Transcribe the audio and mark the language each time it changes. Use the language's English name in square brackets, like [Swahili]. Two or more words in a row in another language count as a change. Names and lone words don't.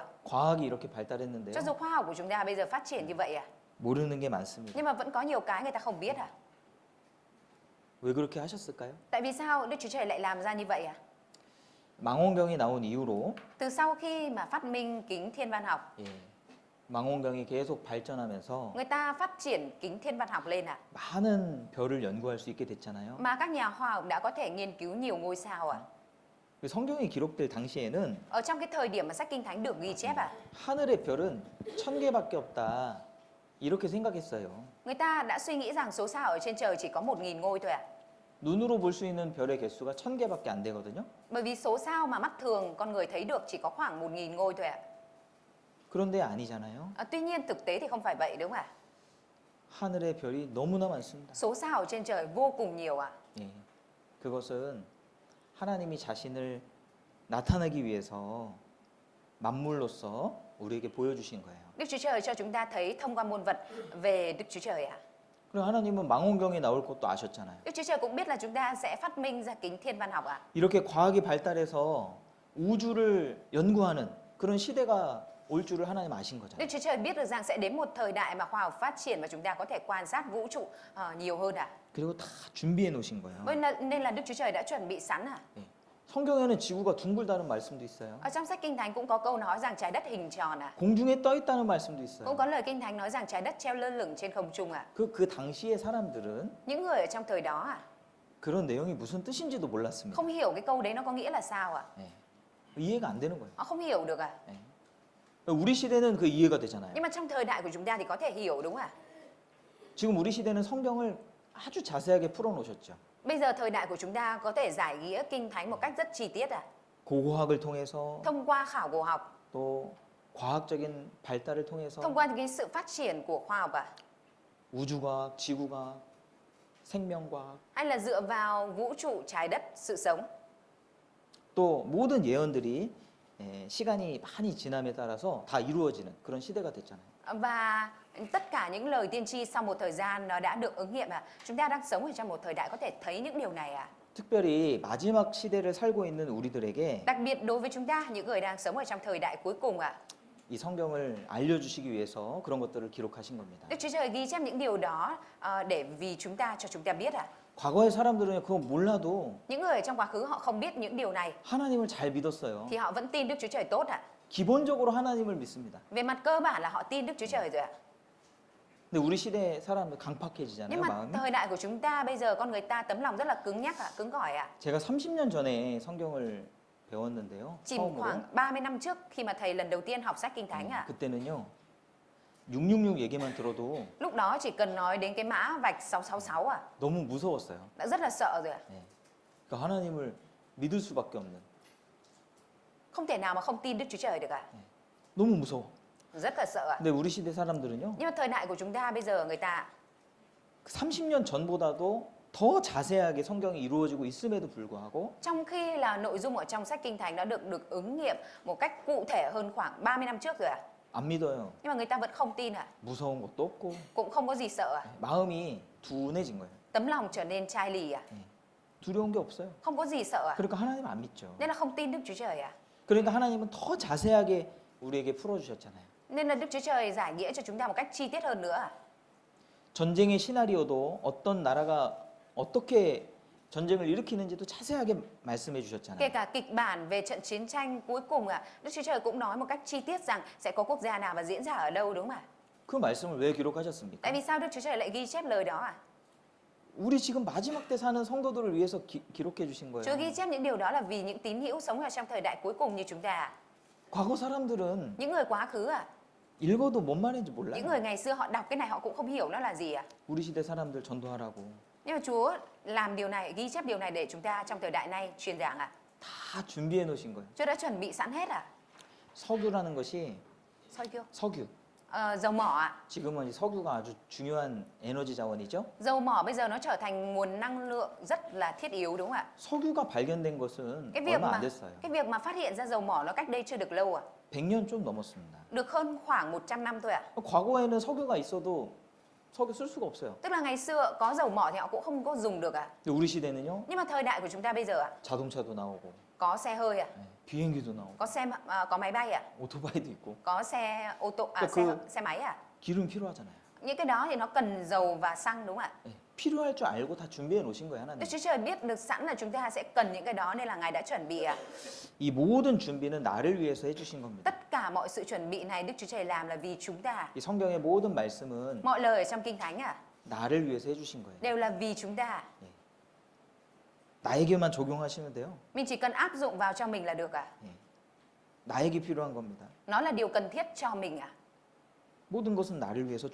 [Korean] 과학이 이렇게 발달했는데요. [Vietnamese] Cho dù khoa học của chúng ta bây giờ phát triển như vậy [Korean] 모르는 게 많습니다. [Vietnamese] Nhưng mà vẫn có nhiều cái người ta không biết [Korean] 왜 그렇게 하셨을까요? [Vietnamese] Tại vì sao Đức Chúa Trời lại làm ra như vậy [Korean] 망원경이 나온 이후로 [Vietnamese] Từ sau khi mà phát minh kính thiên văn học [Korean] 예, 망원경이 계속 발전하면서 [Vietnamese] người ta phát triển kính thiên văn học lên ạ. [Korean] 많은 별을 연구할 수 있게 됐잖아요. [Vietnamese] Mà các nhà khoa học đã có thể nghiên cứu nhiều ngôi sao ạ. [Korean] 성경이 기록될 당시에는 [Vietnamese] Ở trong cái thời điểm mà sách Kinh Thánh được ghi chép ạ, [Korean] 하늘의 별은 1000개밖에 없다. 이렇게 생각했어요. [Vietnamese] người ta đã suy nghĩ rằng số sao ở trên trời chỉ có 1.000 ngôi thôi ạ. [Korean] 눈으로 볼 수 있는 별의 개수가 1000개밖에 안 되거든요. [Vietnamese] Bởi vì số sao mà mắt thường con người thấy được chỉ có khoảng 1.000 ngôi thôi ạ. [Korean] 그런데 아니잖아요. [Vietnamese] Tuy nhiên thực tế thì không phải vậy đúng không ạ? [Korean] 하늘의 별이 너무나 많습니다. [Vietnamese] Số sao ở trên trời vô cùng nhiều ạ. [Korean] 예. 그것은 하나님이 자신을 나타내기 위해서 만물로서 우리에게 보여주신 거예요. [Vietnamese] Đức Chúa Trời cho chúng ta thấy thông qua muôn vật về Đức Chúa Trời ạ. [Korean] 그리고 하나님은 망원경이 나올 것도 아셨잖아요. [Vietnamese] Đức Chúa Trời cũng biết là chúng ta sẽ phát minh ra kính thiên văn học ạ. [Korean] 이렇게 과학이 발달해서 우주를 연구하는 그런 시대가 올 줄을 하나님 아신 [Vietnamese] Đức [Korean] 거잖아요. [Vietnamese] Chúa Trời biết được rằng sẽ đến một thời đại mà khoa học phát triển và chúng ta có thể quan sát vũ trụ nhiều hơn ạ. [Korean] 그리고 다 준비해 놓으신 거예요. [Vietnamese] Nên là Đức Chúa Trời đã chuẩn bị sẵn ạ. [Korean] 예. 성경에는 지구가 둥글다는 말씀도 있어요. [Vietnamese] Ở trong sách Kinh Thánh cũng có câu nói rằng trái đất hình tròn ạ. [Korean] 공중에 떠 있다는 말씀도 [Vietnamese] Cũng [Korean] 있어요. [Vietnamese] có lời Kinh Thánh nói rằng trái đất treo lơ lửng trên không trung ạ. [Korean] 그 당시의 사람들은 [Vietnamese] Những người ở trong thời đó ạ, [Korean] 그런 내용이 무슨 뜻인지도 몰랐습니다. [Vietnamese] không hiểu cái câu đấy nó có nghĩa là sao ạ. [Korean] 예. 이해가 안 되는 거예요. [Vietnamese] Họ không hiểu được ạ. [Korean] 예. 우리 시대는 그 이해가 되잖아요. [Vietnamese] Nhưng mà trong thời đại của chúng ta thì có thể hiểu đúng không ạ? [Korean] 지금 우리 시대는 성경을 아주 자세하게 풀어 놓으셨죠. [Vietnamese] Bây giờ thời đại của chúng ta có thể giải nghĩa Kinh Thánh một cách rất chi tiết ạ. [Korean] 고고학을 통해서 [Vietnamese] Thông qua khảo cổ học, [Korean] 또 과학적인 발달을 통해서 [Vietnamese] thông qua cái sự phát triển của khoa học ạ. [Korean] 우주과학, 지구과학, 생명과학 [Vietnamese] Hay là dựa vào vũ trụ, trái đất, sự sống. [Korean] 또 모든 예언들이 시간이 많이 지남에 따라서 다 이루어지는 그런 시대가 됐잖아요. [Vietnamese] Và tất cả những lời tiên tri sau một thời gian nó đã được ứng nghiệm ạ. Chúng ta đang sống ở trong một thời đại có thể thấy những điều này ạ. [Korean] 특별히 마지막 시대를 살고 있는 우리들에게 [Vietnamese] Đặc biệt đối với chúng ta, những người đang sống ở trong thời đại cuối cùng ạ. [Korean] 이 성경을 알려주시기 위해서 그런 것들을 기록하신 겁니다. [Vietnamese] Đức Chúa Trời ghi chép những điều đó để vì chúng ta, cho chúng ta biết ạ. [Korean] 과거의 사람들은 그거 몰라도 [Vietnamese] Những người ở trong quá khứ họ không biết những điều này [Korean] 하나님을 잘 믿었어요. [Vietnamese] thì họ vẫn tin Đức Chúa Trời tốt ạ. [Korean] 기본적으로 하나님을 믿습니다. [Vietnamese] Về mặt cơ bản là họ tin Đức Chúa Trời rồi ạ. [Korean] 근데 우리 시대 사람들 강팍해지잖아요, [Vietnamese] Nhưng mà [Korean] 마음이. [Vietnamese] thời đại của chúng ta bây giờ con người ta tấm lòng rất là cứng nhắc ạ, cứng cỏi ạ. [Korean] 제가 30년 전에 성경을 배웠는데요. [Vietnamese] Chỉ [Korean] 처음으로. [Vietnamese] khoảng 30 năm trước khi mà thầy lần đầu tiên học sách Kinh Thánh ạ. [Korean] 그때는요. 666 얘기만 들어도 [Vietnamese] Lúc đó chỉ cần nói đến cái mã vạch 666 ạ, [Korean] 너무 무서웠어요. [Vietnamese] đã rất là sợ rồi ạ. [Korean] 네. 그러니까 하나님을 믿을 수밖에 없는. [Vietnamese] Không thể nào mà không tin Đức Chúa Trời được ạ. [Korean] 너무 무서워. [Vietnamese] Rất là sợ ạ. [Korean] 근데 우리 시대 사람들은요. [Vietnamese] Nhưng mà thời đại của chúng ta bây giờ người ta [Korean] 30년 전보다도 더 자세하게 성경이 이루어지고 있음에도 불구하고 [Vietnamese] trong khi là nội dung ở trong sách Kinh Thánh đã được ứng nghiệm một cách cụ thể hơn khoảng 30 năm trước rồi ạ. [Korean] 안 믿어요. [Vietnamese] Nhưng mà người ta vẫn không tin ạ. [Korean] 무서운 것도 없고 [Vietnamese] Cũng không có gì sợ ạ. [Korean] 마음이 둔해진 거예요. [Vietnamese] Tấm lòng trở nên chai lì ạ. [Korean] 두려운 게 없어요. [Vietnamese] Không có gì sợ ạ. [Korean] 그러니까 하나님 안 믿죠. [Vietnamese] Nên là không tin Đức Chúa Trời ạ. [Korean] 그러니까 하나님은 더 자세하게 우리에게 풀어주셨잖아요. [Vietnamese] Nên là Đức Chúa Trời giải nghĩa cho chúng ta một cách chi tiết hơn nữa ạ. [Korean] 전쟁의 시나리오도 어떤 나라가 어떻게 전쟁을 일으키는지도 자세하게 말씀해 [Vietnamese] Kể [Korean] 주셨잖아요. [Vietnamese] cả kịch bản về trận chiến tranh cuối cùng ạ, Đức Chúa Trời cũng nói một cách chi tiết rằng sẽ có quốc gia nào và diễn ra ở đâu đúng không ạ? [Korean] 그 말씀을 왜 기록하셨습니까? [Vietnamese] Tại vì sao Đức Chúa Trời lại ghi chép lời đó ạ? [Korean] 우리 지금 마지막 때 사는 성도들을 위해서 기록해 주신 [Vietnamese] Chúa [Korean] 거예요. [Vietnamese] ghi chép những điều đó là vì những tín hữu sống ở trong thời đại cuối cùng như chúng ta ạ. [Korean] 과거 사람들은 [Vietnamese] Những người quá khứ ạ, [Korean] 읽어도 뭔 말인지 [Vietnamese] những [Korean] 몰라요. [Vietnamese] người ngày xưa họ đọc cái này họ cũng không hiểu nó là gì ạ. [Korean] 우리 시대 사람들 전도하라고 [Vietnamese] Nhưng mà Chúa làm điều này, ghi chép điều này để chúng ta trong thời đại này truyền giảng ạ. [Korean] 다 준비해 놓으신 거예요. [Vietnamese] Chúa đã chuẩn bị sẵn hết ạ. [Korean] 석유라는 것이 Soi kêu. 석유. [Vietnamese] Dầu mỏ ạ. [Korean] 지금은 이 석유가 아주 중요한 에너지 자원이죠. [Vietnamese] Dầu mỏ bây giờ nó trở thành nguồn năng lượng rất là thiết yếu đúng không ạ? [Korean] 석유가 발견된 것은 [Vietnamese] Cái việc [Korean] 얼마 [Vietnamese] mà [Korean] 안 됐어요. [Vietnamese] cái việc mà phát hiện ra dầu mỏ nó cách đây chưa được lâu ạ. [Korean] 100년 좀 넘었습니다. [Vietnamese] Được hơn khoảng 100 năm thôi ạ. [Korean] 과거에는 석유가 있어도 석유 쓸 수가 없어요. [Vietnamese] Tức là ngày xưa có dầu mỏ thì họ cũng không có dùng được ạ. [Korean] 근데 우리 시대는요. [Vietnamese] Nhưng mà thời đại của chúng ta bây giờ ạ, [Korean] 자동차도 나오고 [Vietnamese] có xe hơi ạ, [Korean] 비행기도 나오고 [Vietnamese] có máy bay ạ, [Korean] 오토바이도 있고 [Vietnamese] có xe ô tô Cái xe máy ạ. [Korean] 기름 필요하잖아요. [Vietnamese] Những cái đó thì nó cần dầu và xăng đúng không ạ? [Korean] 예. 필요할 줄 알고 다 준비해 놓으신 거예요, 하나님. [Vietnamese] Đức Chúa Trời biết được sẵn là chúng ta sẽ cần những cái đó nên là Ngài đã chuẩn bị. [Korean] 이 모든 준비는 나를 위해서 해주신 겁니다. [Vietnamese] Tất cả mọi sự chuẩn bị này Đức Chúa Trời làm là vì chúng ta. [Korean] 이 성경의 모든 말씀은 [Vietnamese] Mọi lời ở trong Kinh Thánh [Korean] 나를 위해서 해주신 거예요. [Vietnamese] đều là vì chúng ta. [Korean] 나에게만 적용하시면 돼요. [Vietnamese] Mình chỉ cần áp dụng vào cho mình là được. [Korean] 나에게 필요한 겁니다. [Vietnamese] Nó là điều cần thiết cho mình. [Korean] 모든 것은 나를 위해서